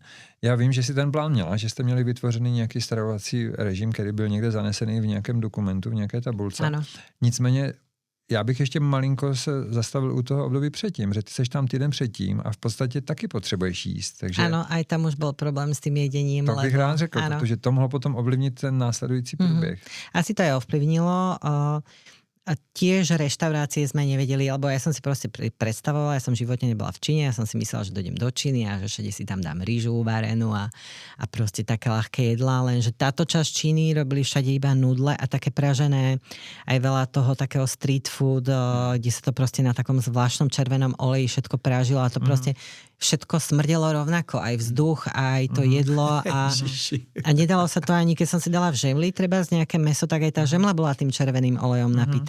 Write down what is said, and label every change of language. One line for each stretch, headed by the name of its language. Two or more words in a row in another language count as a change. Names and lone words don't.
Czech: Já vím, že si ten plán měla, že jste měli vytvořený nějaký stravovací režim, který byl někde zanesený v nějakém dokumentu, v nějaké tabulce. Ano. Nicméně já bych ještě malinko se zastavil u toho období předtím, že ty seš tam týden předtím a v podstatě taky potřebuješ jíst. Takže ano, aj tam už byl problém s tím jedením. To bych rád řekl, protože to mohlo potom ovlivnit ten následující průběh.
Slovak: Asi to je ovplyvnilo. A tiež reštaurácie sme nevedeli, lebo ja som si proste predstavovala, ja som v živote nebola v Číne, ja som si myslela, že dojdem do Číny a že všade si tam dám rýžu uvarenú a proste také ľahké jedlá, lenže táto časť Číny robili všade iba nudle a také pražené, aj veľa toho takého
English: street food,
Slovak: kde sa to proste na takom zvláštnom červenom oleji všetko prážilo a to proste všetko smrdelo rovnako, aj vzduch, aj to jedlo a nedalo sa to ani, keď som si dala v žemli treba z nejaké mäso, tak aj tá žemla bola tým červeným olejom napitá.